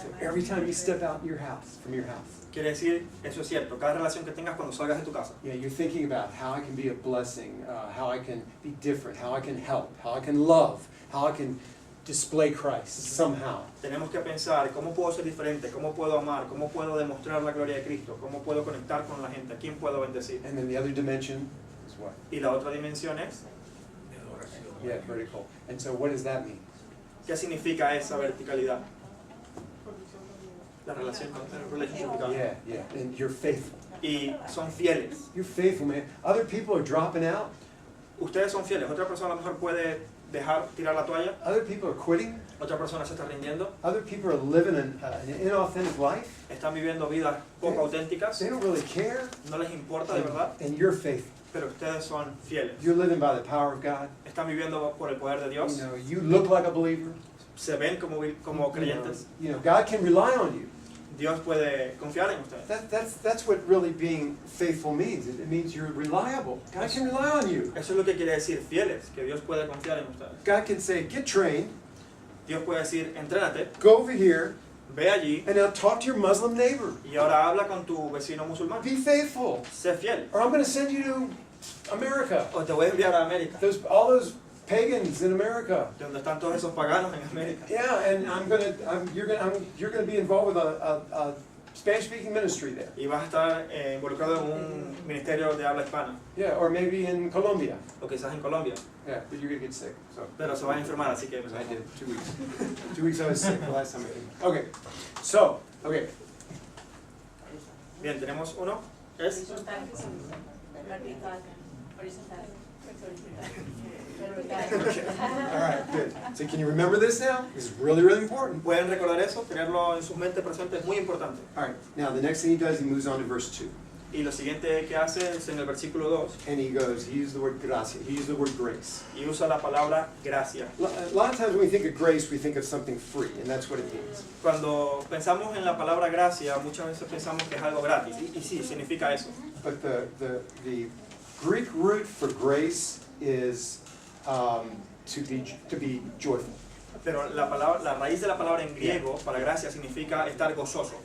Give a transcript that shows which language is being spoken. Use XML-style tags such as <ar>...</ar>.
<en>So every time you step out your house, from your house,</en> <es>Quiere decir, eso es cierto, cada relación que tengas cuando salgas de tu casa.</es> <en>yeah, you're thinking about how I can be a blessing, how I can be different, how I can help, how I can love, how I can display Christ somehow.</en> <es>Tenemos que pensar cómo puedo ser diferente, cómo puedo amar, cómo puedo demostrar la gloria de Cristo, cómo puedo conectar con la gente, a quién puedo bendecir.</es> <en>And then the other dimension is what?</en> <es>Y la otra dimensión es, Adoración.</es> <en>Yeah, vertical. And so what does that mean?</en> <es>¿qué significa esa verticalidad? La relación con el</es> <en>relationship with God. Yeah, yeah. And you're faithful.</en> <es>Y son fieles.</es> <en>You're faithful, man. Other people are dropping out.</en> <es>Ustedes son fieles. Otra persona a lo mejor puede tirar la toalla.</es> <en>Other people are quitting.</en> <es>Otra persona se está rindiendo.</es> <en>Other people are living an inauthentic life.</en> <es>Están viviendo vidas poco auténticas.</es> <en>They don't really care.</en> <es>No les importa de verdad.</es> <en>And you're faithful.</en> <es>Pero ustedes son fieles.</es> <en>You're living by the power of God.</en> <es>Están viviendo por el poder de Dios.</es> <en>You know, you look like a believer.</en> <es>Se ven como creyentes.</es> <en>You know, God can rely on you.</en> <es>Dios puede confiar en ustedes.</es> <en>That's what really being faithful means. It means you're reliable. God can rely on you.</en> <es>Eso es lo que quiere decir fieles, que Dios puede confiar en ustedes.</es> <en>God can say, get trained,</en> <es>Dios puede decir, entrénate,</es> <en>go over here,</en> <es>ve allí</es> <en>and now talk to your Muslim neighbor.</en> <es>y ahora habla con tu vecino musulmán.</es> <en>Be faithful.</en> <es>Sé fiel.</es> <en>Or I'm going to send you to America.</en> <es>O te voy a enviar a América,</es> <en>All those pagans in America.</en> <es>donde están todos esos paganos en América.</es> <en>Yeah, and you're gonna be involved with a Spanish-speaking ministry there.</en> <es>Y vas a estar involucrado en un ministerio de habla hispana,</es> <en>Yeah, or maybe in Colombia.</en> <es>o quizás en Colombia,</es> <en>Yeah, but you're gonna get sick. So.</en> <es>pero se va a enfermar, así que...</es> <en>Because I did 2 weeks. 2 weeks I was sick the last time I came. Okay, so okay.</en> <es>Bien, tenemos uno, es...</es> <en>Horizontal, vertical, horizontal, All right, good. So can you remember this now? This is really, really important.</en> <es>¿Pueden recordar eso? Tenerlo en sus mentes presentes es muy importante.</es> <en>All right. Now the next thing he does, he moves on to verse 2,</en> <es>Y lo siguiente que hace es en el versículo 2,</es> <en>and he used the word gracia. He used the word grace.</en> <es>y usa la palabra gracia.</es> <en>A lot of times when we think of grace, we think of something free, and that's what it means.</en> <es>Cuando pensamos en la palabra gracia, muchas veces pensamos que es algo gratis, y sí, significa eso.</es> <en>But the Greek root for grace is to be joyful.</en> <es>Pero la raíz de la palabra en griego para gracia significa estar gozoso.</es>